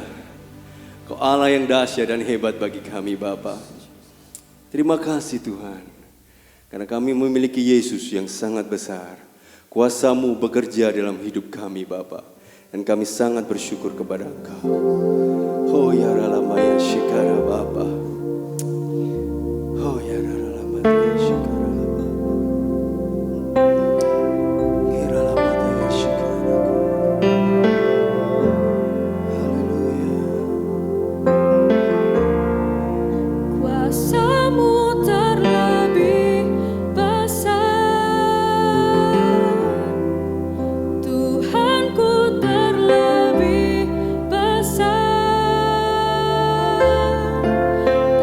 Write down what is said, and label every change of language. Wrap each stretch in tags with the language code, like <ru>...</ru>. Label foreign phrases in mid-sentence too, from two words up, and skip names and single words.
<id>Kau Allah yang dahsyat dan hebat bagi kami Bapa. Terima kasih Tuhan. Karena kami memiliki Yesus yang sangat besar. Kuasa-Mu bekerja dalam hidup kami Bapa. Dan kami sangat bersyukur kepada Engkau. Oh ya ralamaya shikara Bapa. Oh ya ralamaya shikara Bapa. Iralamaya shikara. Haleluya. Kuasa-Mu terlebih besar, Tuhanku terlebih besar.</id>